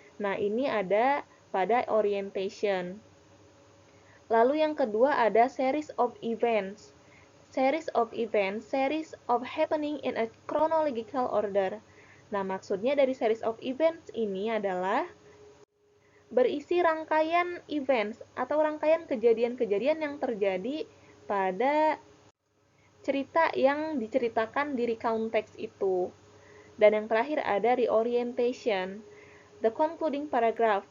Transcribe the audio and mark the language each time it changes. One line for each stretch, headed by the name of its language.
Indonesian: Nah, ini ada pada orientation. Lalu yang kedua ada series of events.
English: Series of happening in a chronological order.
Indonesian: Nah, maksudnya dari series of events ini adalah berisi rangkaian events atau rangkaian kejadian-kejadian yang terjadi pada cerita yang diceritakan di recount text itu. Dan yang terakhir ada reorientation,
English: the concluding paragraph.